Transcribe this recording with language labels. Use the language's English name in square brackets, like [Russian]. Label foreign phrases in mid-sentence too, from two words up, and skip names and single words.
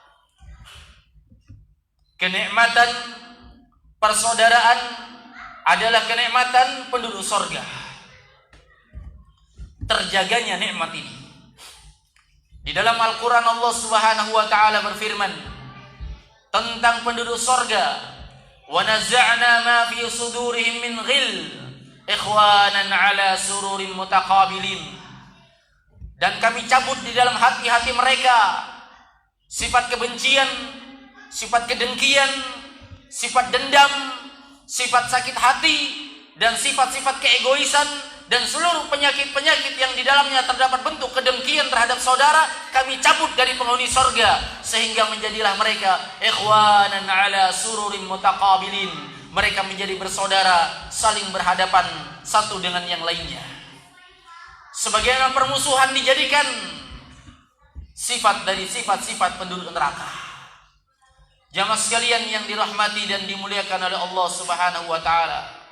[Indonesian] Kenikmatan persaudaraan adalah kenikmatan penduduk surga. Terjaganya nikmat ini. Di dalam Al-Quran [Arabic] الله سبحانه وتعالى [Indonesian] berfirman tentang penduduk surga, [Arabic] ونزعنا ما في صدورهم من غل إخوانا على سرر متقابلين. [Indonesian] Dan kami cabut di dalam hati-hati mereka sifat kebencian, sifat kedengkian, sifat dendam, sifat sakit hati, dan sifat-sifat keegoisan, dan seluruh penyakit-penyakit yang di dalamnya terdapat bentuk kedengkian terhadap saudara, kami cabut dari penghuni sorga, sehingga menjadilah mereka [Arabic] إخوانا على سرر متقابلين. [Indonesian] Mereka menjadi bersaudara, saling berhadapan satu dengan yang lainnya. Sebagaimana permusuhan dijadikan sifat dari sifat-sifat penduduk neraka. Jamaah sekalian yang dirahmati dan dimuliakan oleh [Arabic] الله سبحانه وتعالى.